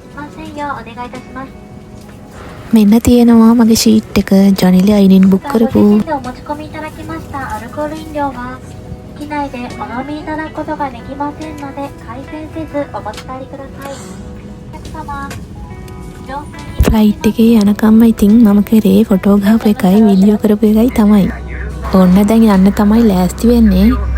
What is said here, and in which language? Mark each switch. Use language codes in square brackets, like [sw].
[si] මෙන්න තියෙනවා මගේ ෂීට් එක ජනිලේ අයිනින් බුක් කරපු. [ja] 機内でお飲みいただくことができませんので回線せずお持ち帰りください。お客様、 [si] ෆ්ලයිට් එකේ යනකම්ම ඉතින් මම කරේ ෆොටෝ ගහපු එකයි වීඩියෝ කරපු එකයි තමයි. ඔන්න දැන් යන්න තමයි ලෑස්ති වෙන්නේ.